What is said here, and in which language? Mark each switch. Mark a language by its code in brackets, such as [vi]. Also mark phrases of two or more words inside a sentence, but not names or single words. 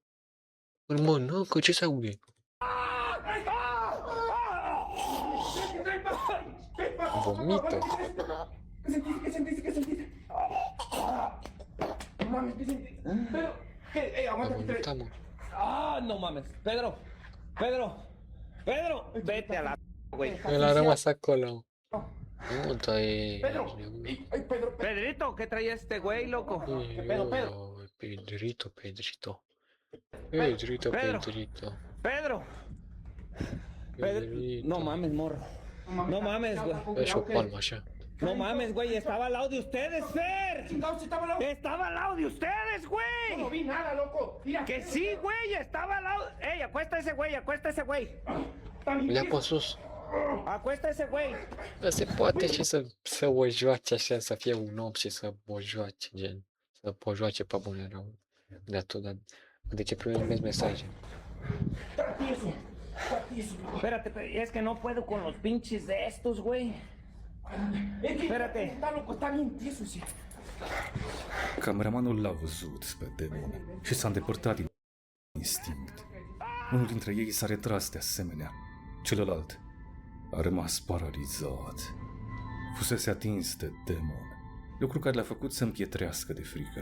[ro] Îl mănâncă, ce se aude? Vomită. A vomitat, mă. [es] Ah, no mames. Pedro, vete a la güey. [ro] El a rămas acolo. Nu, dar e... [es] Pedrito, ¿qué traía este güey, loco? Pedrito. Pedro. Pedrito. Pedro. No mames, morro. No mames, güey. [ro] Dă și o palmă așa. [es] No mames, güey, estaba al lado de ustedes, Fer. Estaba al lado de ustedes, güey. No vi nada, loco. Que sí, güey, estaba al lado. Ey, acuesta ese güey. [ro] Le-a pe sus. [es] Acuesta ese güey. [ro] Dar se poate și să o joace așa, să fie un om și să o joace, gen. Să o joace pe bune rău. De tot, dar de ce primesc mesaje? [es] Espérate, es que no puedo con los pinches de estos, güey. Espérate. Está loco, está bien tieso, sí. [ro] cameramanul l-a văzut pe demon și s-a îndepărtat din instinct. Unul dintre ei s-a retras de asemenea. Celălalt a rămas paralizat. Fusese atins de demon, lucru care l-a făcut să împietrească de frică.